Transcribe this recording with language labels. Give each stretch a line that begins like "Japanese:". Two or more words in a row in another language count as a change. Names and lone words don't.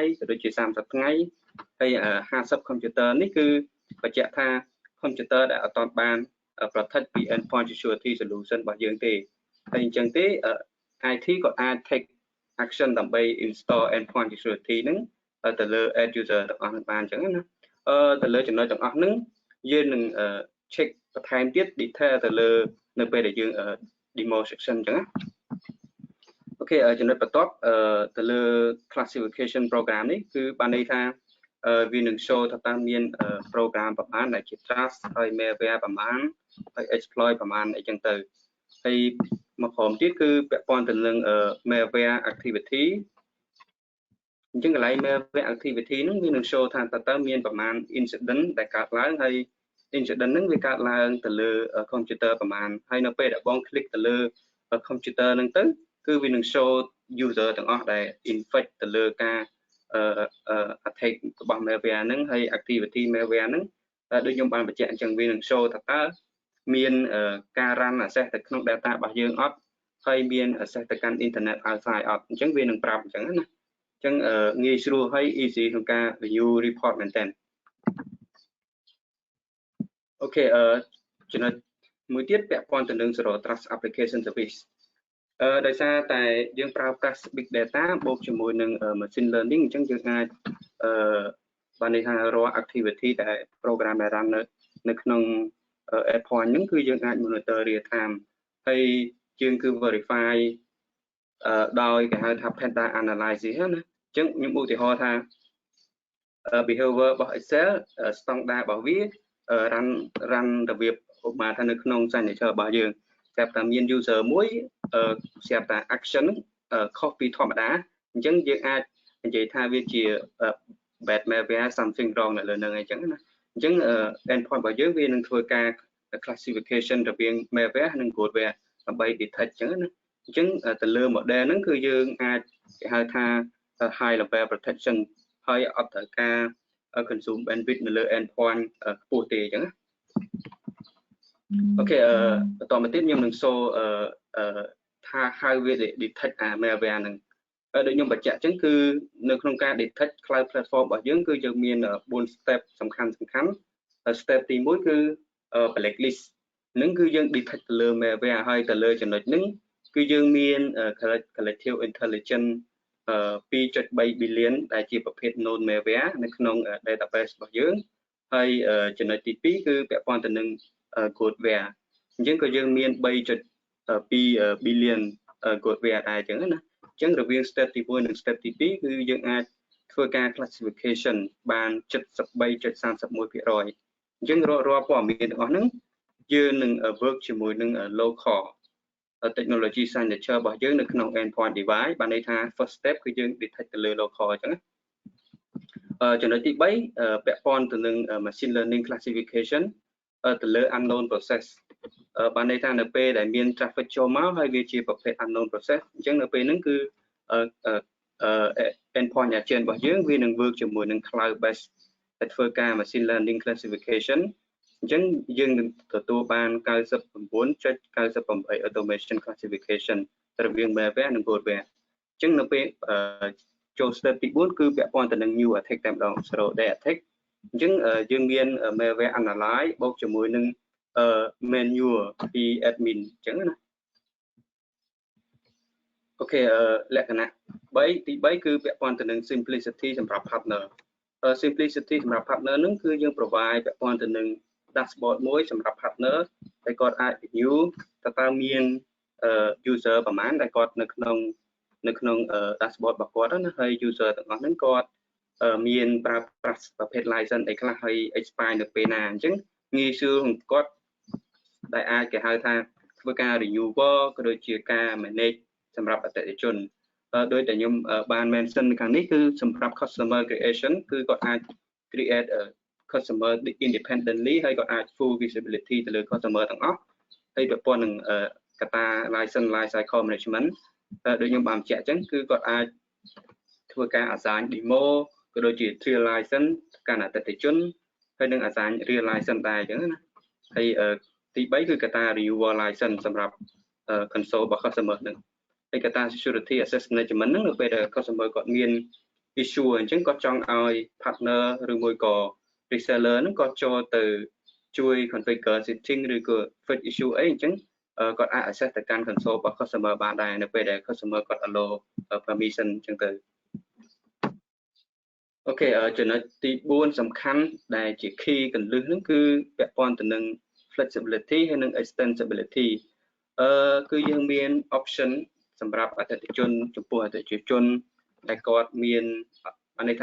Khmer: ក៏ដូចជា30ថ្ងៃហើយ50 computer នេះគឺបញ្ជាក់ថា computer ដែលអត់ទាន់បាន protect ពី
English: endpoint security solution
Khmer: របស់យើងទេហើយអញ្ចឹងទេ IT ក៏អាច
English: take action
Khmer: ដើម្បី
English: install endpoint security
Khmer: ហ្នឹងទៅលើ
English: end user
Khmer: ទាំងអស់ហ្នឹងបានអញ្ចឹងណាទៅលើចំណុចទាំងអស់ហ្នឹងយើង នឹង check បន្ថែមទៀត detail ទៅលើនៅពេលដែលយើង
English: demo section
Khmer: អញ្ចឹងណាអូខេចំណុចបន្ទាប់ទៅលើ
English: classification program
Khmer: នេះគឺបានន័យថាវានឹង show ថាតើមាន program ប្រមាណដែលជា trust ហើយ malware ប្រមាណហើយ exploit ប្រមាណអីចឹងទៅហើយមកក្រុមទៀតគឺពាក់ព័ន្ធទៅនឹង
English: malware activity
Khmer: អញ្ចឹងកន្លែង
English: malware activity
Khmer: ហ្នឹងវានឹង show ថាតើមាន ប្រមាណ incident ដែលកើតឡើងហើយ incident ហ្នឹងវាកើតឡើងទៅលើ computer ប្រមាណហើយនៅពេលដែលបង click ទៅលើ computer ហ្នឹងទៅគឺវានឹង
English: show user
Khmer: ទាំងអស់ដែល infect ទៅលើការ attack របស់ malware ហ្នឹងហើយ
English: activity malware
Khmer: ហ្នឹងដូចខ្ញុំបានបញ្ជាក់អញ្ចឹងវានឹង show ថាតើមានការ
English: run access
Khmer: ទៅក្នុង data របស់យើងអត់ហើយមាន access ទៅកាន់
English: internet outside
Khmer: អត់អញ្ចឹងវានឹងប្រាប់អញ្ចឹងណាអញ្ចឹងងាយស្រួលហើយ easy ក្នុងការ
English: review report
Khmer: មែនតើ អូខេចំណុចមួយទៀតពាក់ព័ន្ធទៅនឹង
English: Zero Trust Application Service
Khmer: ដោយសារតែយើងប្រើប្រាស់
English: big data
Khmer: បូកជាមួយនឹង
English: machine learning
Khmer: អញ្ចឹងយើងអាចបានន័យថារាល់ activity ដែល program ដែល run នៅក្នុង endpoint ហ្នឹងគឺ យើងអាច
English: monitor real time
Khmer: ហើយយើងគឺ verify ដោយគេហៅថា
English: panda analysis
Khmer: ណាអញ្ចឹងខ្ញុំឧទាហរណ៍ថា behavior របស់
English: Excel standard
Khmer: របស់វា run របៀប ឧបមាថានៅក្នុង signature របស់យើងស្រាប់តែមាន user មួយស្រាប់តែ action ខុសពីធម្មតាអញ្ចឹងយើងអាចនិយាយថាវាជា
English: bad malware something wrong
Khmer: នៅលើនឹងអញ្ចឹងណាអញ្ចឹង endpoint របស់យើងវានឹងធ្វើការ classification រវាង malware និង goodware ដើម្បី detect អញ្ចឹងណាអញ្ចឹងទៅលើ model ហ្នឹងគឺយើងអាចគេហៅថា
English: high level protection
Khmer: ហើយអត់ត្រូវការ
English: consume bandwidth
Khmer: នៅលើ endpoint ខ្ពស់ទេអញ្ចឹងណា អូខេបន្តមកទៀតខ្ញុំនឹងសូថា how វា
English: detect malware
Khmer: ហ្នឹងដូចខ្ញុំបញ្ជាក់អញ្ចឹងគឺនៅក្នុងការ
English: detect cloud platform
Khmer: របស់យើងគឺយើងមាន4 step សំខាន់ step ទី1គឺ blacklist ហ្នឹងគឺយើង detect ទៅលើ malware ហើយទៅលើចំណុចហ្នឹងគឺយើងមាន
English: collective intelligence 2.3 billion
Khmer: ដែលជាប្រភេទ
English: known malware
Khmer: នៅក្នុង database របស់យើងហើយចំណុចទី2គឺ ពាក់ព័ន្ធទៅនឹង goodware អញ្ចឹងក៏យើងមាន
English: 3.2 billion goodware
Khmer: ដែរអញ្ចឹងណាអញ្ចឹងរវាង step ទី1និង step ទី2 គឺយើងអាចធ្វើការ classification បាន 73.31% អញ្ចឹងរាល់ព័ត៌មានទាំងអស់ហ្នឹងយើងនឹង work ជាមួយនឹង
English: local technology signature
Khmer: របស់យើងនៅក្នុង
English: endpoint device
Khmer: បានន័យថា
English: first step
Khmer: គឺយើង detect ទៅលើ local អញ្ចឹងចំណុចទី3ពាក់ព័ន្ធទៅនឹង
English: machine learning classification
Khmer: ទៅលើ
English: unknown process
Khmer: បានន័យថានៅពេលដែលមាន traffic ចូលមកហើយវាជាប្រភេទ
English: unknown process
Khmer: អញ្ចឹងនៅពេលហ្នឹងគឺ
English: endpoint agent
Khmer: របស់យើងវានឹង work ជាមួយនឹង
English: cloud based
Khmer: ដែលធ្វើការ
English: machine learning classification
Khmer: អញ្ចឹងយើងនឹងទទួលបាន
English: 99.98 automation classification
Khmer: រវាង malware និង goodware អញ្ចឹងនៅពេលចូល step ទី4គឺពាក់ព័ន្ធទៅនឹង
English: new attack
Khmer: តែម្ដង
English: zero day attack
Khmer: អញ្ចឹងយើងមាន
English: malware analyze
Khmer: បូកជាមួយនឹង manual ពី admin អញ្ចឹងណាអូខេលក្ខណៈទី 3គឺពាក់ព័ន្ធទៅនឹង simplicity សម្រាប់ partner simplicity សម្រាប់ partner ហ្នឹងគឺយើង provide ពាក់ព័ន្ធទៅនឹង dashboard មួយសម្រាប់ partner ដែលគាត់អាច view តើមាន user ប្រមាណដែលគាត់នៅក្នុង dashboard របស់គាត់ណាហើយ user ទាំងអស់ហ្នឹងគាត់មានប្រើប្រាស់ប្រភេទ license អី ខ្លះហើយ expire នៅពេលណាអញ្ចឹងងាយស្រួលของគាត់ដែលអាចគេហៅថាធ្វើការ renewal ក៏ដូចជាការ manage សម្រាប់អតិថិជនដោយតែខ្ញុំបាន mention នៅខាងនេះគឺសម្រាប់
English: customer creation
Khmer: គឺគាត់អាច
English: create customer independently
Khmer: ហើយគាត់អាច
English: full visibility
Khmer: ទៅលើ customer ទាំងអស់ហើយប្រព័ន្ធនឹងកត្តា
English: license life cycle management
Khmer: ដូចខ្ញុំបានបញ្ជា ក់អញ្ចឹងគឺគាត់អាចធ្វើការ
English: assign demo
Khmer: ក៏ដូចជា
English: trial license
Khmer: កាន់អតិថិជនហើយនឹង
English: assign real license
Khmer: ដែរអ ញ្ចឹងណាហើយទី3គឺកត្តា
English: renewal license
Khmer: សម្រាប់ console របស់ customer នឹងហើយកត្តា
English: security access management
Khmer: ហ្នឹងនៅពេលដែល customer គាត់មាន issue អញ្ចឹងគាត់ចង់ឲ្យ partner ឬមួយក៏ reseller ហ្នឹងគាត់ចូលទៅជួយ
English: configure setting
Khmer: ឬក៏
English: fix issue
Khmer: អីអញ្ចឹងគាត់អាច access ទៅកាន់ console របស់ customer បានដែរនៅពេលដែល customer គាត់
English: allow permission
Khmer: អញ្ចឹងទៅ អូខេចំណុចទី4សំខាន់ដែលជា key កន្លឹះហ្នឹងគឺពាក់ព័ន្ធទៅនឹង flexibility ហើយនិង extensibility គឺយើងមាន option សម្រាប់អតិថិជនចំពោះអតិថិជនដែលគាត់មានអានេះថា